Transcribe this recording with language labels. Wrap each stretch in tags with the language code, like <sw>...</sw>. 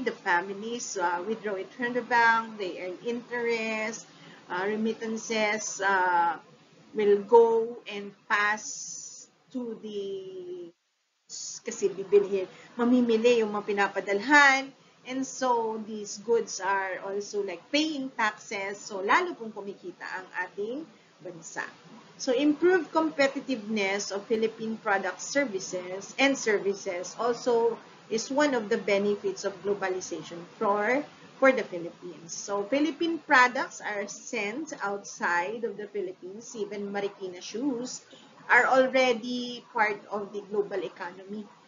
<en>The families withdraw it from the bank, they earn interest, remittances will go and pass to the</en> <tl>kasi bibilhin, mamimili yung mga pinapadalhan.</tl> <en>And so, these goods are also like paying taxes.</en> <tl>So, lalo pong kumikita ang ating bansa.</tl> <en>So, improved competitiveness of Philippine products, services also is one of the benefits of globalization for the Philippines. So, Philippine products are sent outside of the Philippines. Even Marikina shoes are already part of the global economy.</en>